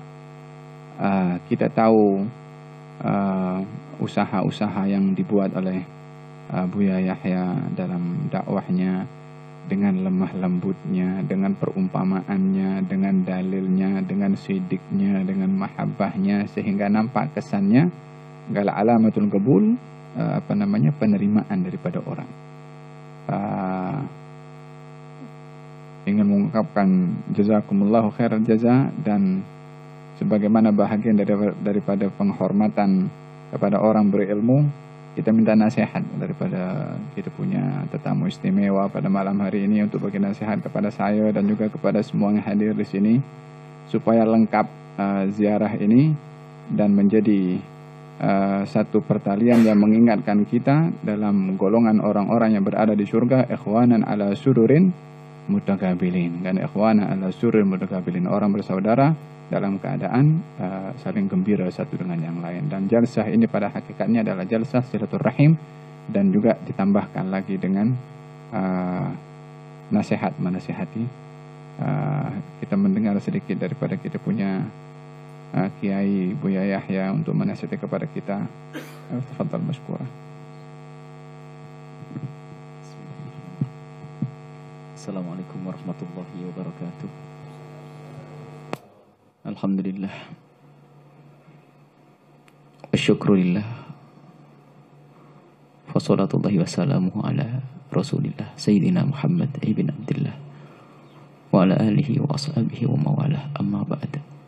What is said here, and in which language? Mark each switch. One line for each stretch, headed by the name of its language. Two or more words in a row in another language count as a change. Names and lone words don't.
Malay: Kita tahu usaha-usaha yang dibuat oleh Buya Yahya dalam dakwahnya, dengan lemah lembutnya, dengan perumpamaannya, dengan dalilnya, dengan sidiknya, dengan mahabbahnya, sehingga nampak kesannya gal
Arabic: علامة القبول,
Malay: penerimaan daripada orang. Ingin mengungkapkan
Arabic: جزاكم الله خير الجزاء,
Malay: dan sebagaimana bahagian daripada penghormatan kepada orang berilmu, kita minta nasihat daripada kita punya tetamu istimewa pada malam hari ini untuk bagi nasihat kepada saya dan juga kepada semua yang hadir di sini, supaya lengkap ziarah ini dan menjadi satu pertalian yang mengingatkan kita dalam golongan orang-orang yang berada di surga,
Arabic: إخوانا على سرر متقابلين, dan إخوانا على سرر متقابلين,
Malay: orang bersaudara dalam keadaan saling gembira satu dengan yang lain. Dan jalsah ini pada hakikatnya adalah jalsah silaturahim, dan juga ditambahkan lagi dengan nasihat, menasihati. Kita mendengar sedikit daripada kita punya Kiai Buya Yahya untuk menasihati kepada kita.
Arabic: تفضل مشكورة. السلام عليكم ورحمة الله وبركاته. Alhamdulillah, الشكر لله، وصلاة الله وسلامه على رسول الله سيدنا محمد بن عبد الله وعلى آله وأصحابه ومولاه، أما بعد.